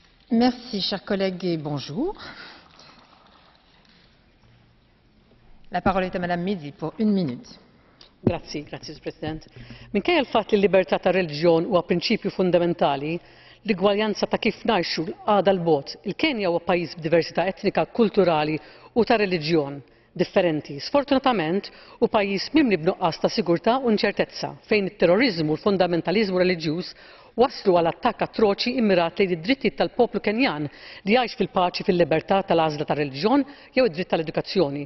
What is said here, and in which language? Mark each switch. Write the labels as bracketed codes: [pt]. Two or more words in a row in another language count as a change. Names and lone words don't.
[fr] Merci, chers collègues, et bonjour. La parole est à Madame Mizzi pour 1 minute. [mt] Grazie, President. Minkejja l-fatt li l-libertà ta' reliġjon huwa prinċipju fundamentali, l-igwaljanza ta' kif ngħixu għadha l-bogħod. Il-Kenja huwa pajjiż b'diversità etnika, kulturali u ta' reliġjon differenti. Sfortunatament hu pajjiż mimli b'nuqqas ta' sigurtà u inċertezza fejn it-terrorizmu u l-fundamentaliżmu reliġjuż wasslu għal attakk atroċi immirat lejn id-drittijiet tal-poplu Kenjan li jgħix fil-paċi fil-libertà tal-għażla tar-reliġjon jew id-dritt tal-edukazzjoni.